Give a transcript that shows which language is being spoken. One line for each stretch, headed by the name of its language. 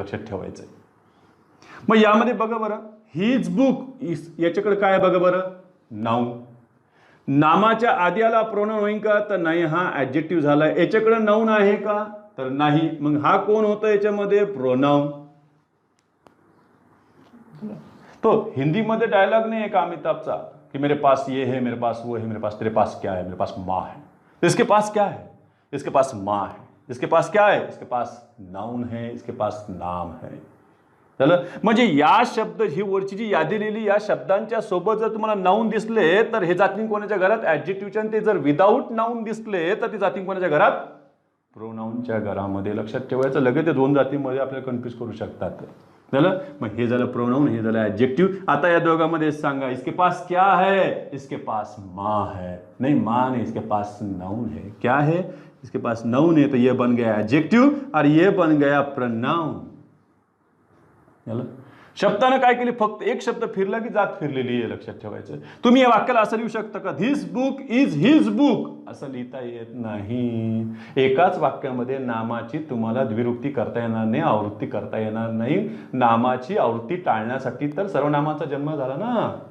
Marathi: लक्षात ठेवायचं आहे. मग यामध्ये बघा बरं, हिज बुक, याच्याकडे काय आहे बघा बरं, नाऊन. नामाच्या आधी आला प्रोनाऊन होईल का, तर नाही, हा ॲडजेक्टिव्ह झाला. याच्याकडे नाऊन आहे का, तर नाही. मग हा कोण होतं याच्यामध्ये, प्रोनाऊन. तो हिंदीमध्ये डायलॉग नहीं है का अमिताभचा
Hindi: कि मेरे पास ये है, मेरे पास वो है, मेरे पास, तेरे पास क्या है, मेरे पास माँ है. इसके पास क्या है, इसके पास माँ है. इसके पास क्या है, इसके पास नाउन है, इसके पास नाम है.
Marathi: झालं. म्हणजे या शब्द, ही वरची जी यादी लिहिली, या शब्दांच्या सोबत जर तुम्हाला नाऊन दिसले तर हे जातील कोणाच्या घरात, ॲडजेक्टिव्हच्या. ते जर विदाऊट नाऊन दिसले तर ते जातील कोणाच्या घरात, प्रोनाऊनच्या घरामध्ये. लक्षात ठेवायचं. लगेच ते दोन जातीमध्ये आपल्याला कन्फ्यूज करू शकतात. झालं. मग हे झालं प्रोनाउन, हे झालं ॲडजेक्टिव्ह. आता या दोघांमध्ये सांगा,
Hindi: इसके पास क्या है, इसके पास माँ है. नहीं, माँ नहीं, इसके पास नाउन है. क्या है, इसके पास नाउन है, तो ये बन गया एडजेक्टिव और ये बन गया प्रोनाउन.
Marathi: झालं. शब्दानं काय केली, फक्त एक शब्द फिरला की जात फिरलेली आहे. लक्षात ठेवायचं. तुम्ही या वाक्याला असं लिहू शकता का,
English: this book is his book,
Marathi: असं लिहिता येत नाही. एकाच वाक्यामध्ये नामाची तुम्हाला द्विरुक्ती करता येणार नाही, आवृत्ती करता येणार नाही. नामाची आवृत्ती टाळण्यासाठी तर सर्वनामाचा जन्म झाला ना.